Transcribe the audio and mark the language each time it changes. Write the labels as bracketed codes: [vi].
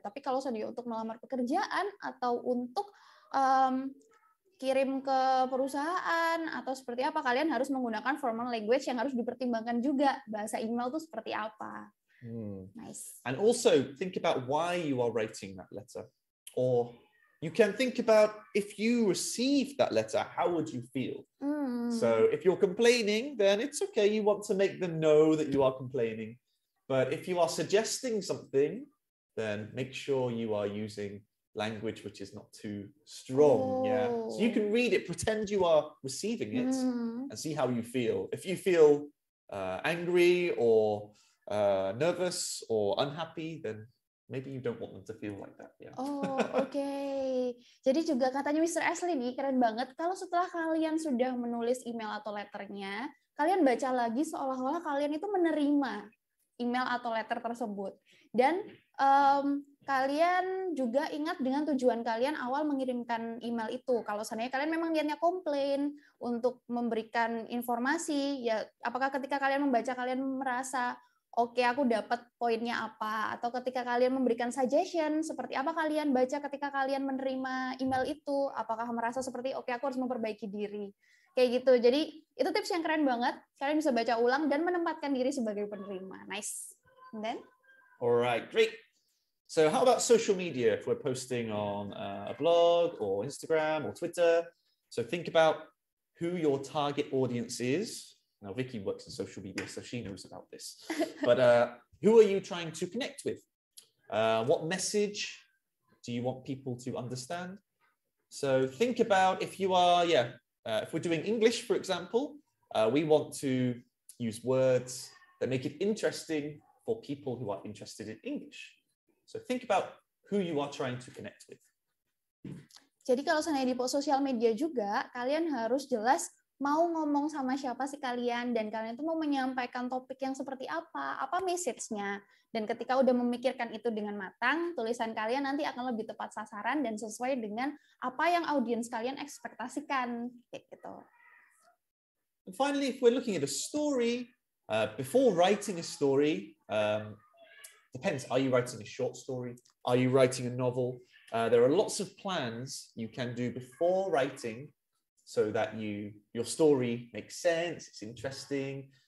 [id] Tapi kalau seandainya untuk melamar pekerjaan atau untuk kirim ke perusahaan atau seperti apa, kalian harus menggunakan formal language yang harus dipertimbangkan juga. Bahasa email itu seperti apa. [en] Nice. And also think about why you are writing that letter. Or you can think about if you received that letter, how would you feel? So if you're complaining, then it's okay. You want to make them know that you are complaining. But if you are suggesting something, then make sure you are using language which is not too strong. Yeah. So you can read it, pretend you are receiving it, and see how you feel. If you feel angry or nervous or unhappy, then maybe you don't want them to feel like that. Yeah. [id] Oke. Jadi juga katanya Mr. Ashley nih, keren banget. Kalau setelah kalian sudah menulis email atau letternya, kalian baca lagi seolah-olah kalian itu menerima email atau letter tersebut. Dan kalian juga ingat dengan tujuan kalian awal mengirimkan email itu. Kalau seandainya kalian memang niatnya komplain untuk memberikan informasi, ya apakah ketika kalian membaca kalian merasa oke, aku dapat poinnya apa, atau ketika kalian memberikan suggestion, seperti apa kalian baca ketika kalian menerima email itu, apakah merasa seperti, oke, aku harus memperbaiki diri. Kayak gitu. Jadi, itu tips yang keren banget. Kalian bisa baca ulang dan menempatkan diri sebagai penerima. [en] Nice. And then? Alright, great. So how about social media? If we're posting on a blog or Instagram or Twitter, so think about who your target audience is. Now, Vicky works in social media, so she knows about this. But who are you trying to connect with? What message do you want people to understand? So think about if you are, if we're doing English, for example, we want to use words that make it interesting for people who are interested in English. So think about who you are trying to connect with. [id] Jadi kalau seandainya di sosial media juga, kalian harus jelas mau ngomong sama siapa sih kalian, dan kalian itu mau menyampaikan topik yang seperti apa message-nya. Dan ketika udah memikirkan itu dengan matang, tulisan kalian nanti akan lebih tepat sasaran dan sesuai dengan apa yang audiens kalian ekspektasikan. Kayak gitu. [en] And finally, if we're looking at a story, before writing a story, depends, are you writing a short story? Are you writing a novel? There are lots of plans you can do before writing so that your story makes sense, it's interesting.